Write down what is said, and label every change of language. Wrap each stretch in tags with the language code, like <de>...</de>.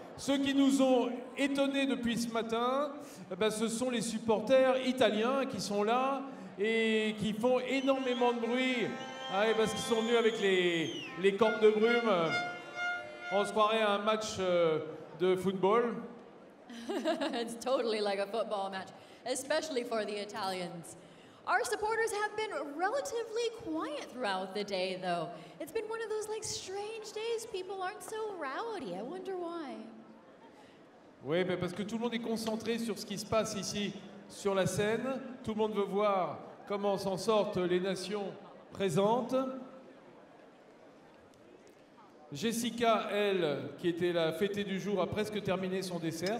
<fr>Ceux qui nous ont étonnés depuis ce matin, ce sont les supporters italiens qui sont là et qui font énormément de bruit. Ah, parce qu'ils sont venus avec les cornes de brume. On se croirait à un match de football.</fr> <en>It's totally like a football match, especially for the Italians. Our supporters have been relatively quiet throughout the day, though. It's been one of those like strange days. People aren't so rowdy. I wonder why.</en> <fr>Oui, parce que tout le monde est concentré sur ce qui se passe ici sur la scène. Tout le monde veut voir comment s'en sortent les nations présentes. Jessica, elle, qui était la fêtée du jour, a presque terminé son dessert.</fr>